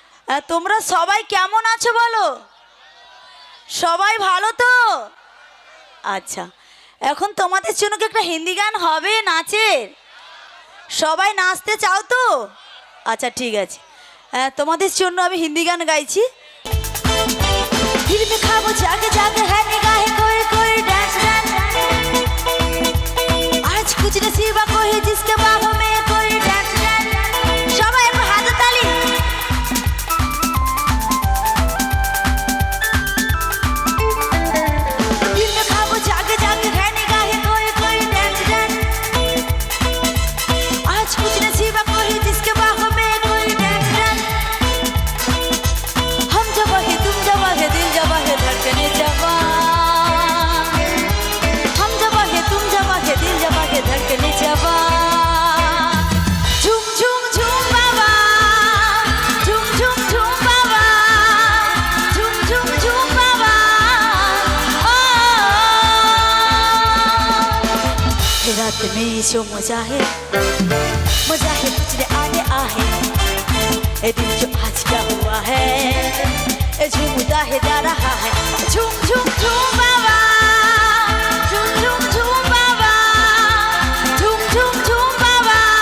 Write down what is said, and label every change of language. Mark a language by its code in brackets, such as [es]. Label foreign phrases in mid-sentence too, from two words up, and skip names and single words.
[bn] তোমরা সবাই কেমন আছো বলো? সবাই ভালো তো? আচ্ছা, এখন তোমাদের জন্য কি একটা হিন্দি গান হবে নাচের? সবাই নাচতে চাও তো? আচ্ছা ঠিক আছে, তোমাদের জন্য আমি হিন্দি গান গাইছি। [hi] दिल में ख्वाबों जागे जागे है निगाहें कोई कोई [en] dance dance [hi] आज कुछ नसीबा कोई जिसके बाहों में कोई [en] dance dance [bn] সবাই এক হাত তালি [hi] दिल में ख्वाबों जागे जागे है निगाहें कोई कोई [en] dance dance [hi] आज कुछ नसीबा कोई जिसके बाहों में कोई [en] dance dance [hi] हम जब है तुम जब है दिल जब है धड़कने जवा हम जब है तुम जब है दिल जब है धड़कने जवा झूम झूम झूम बाबा झूम झूम झूम बाबा झूम झूम झूम बाबा रात में जो मजा है तुझे आने आहे ए दिल जो आज क्या हुआ है झूमता है जा रहा है झूम झूम झूम बाबा झूम झूम झूम बाबा झूम झूम झूम बाबा